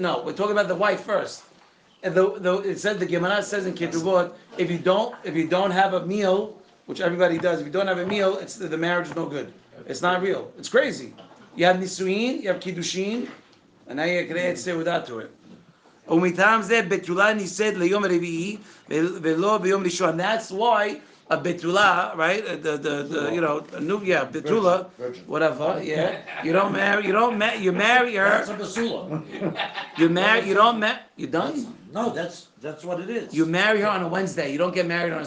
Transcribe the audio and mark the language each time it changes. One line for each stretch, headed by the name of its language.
English: No, we're talking about the wife first. And it says the Gemara says in Ketuvot, if you don't have a meal, which everybody does, if you don't have a meal, the marriage is no good. It's not real. It's crazy. You have nisuin, you have kiddushin, and now you create seudah to it.
Hebrew: ומטעם זה בתולה נישאת ליום רביעי ולא ביום ראשון.
English: That's why a betula, right? The you know, a new, yeah, betula, whatever, yeah. You marry her. That's a basula. You done? No, that's what it is. You marry her on a Wednesday. You don't get married on a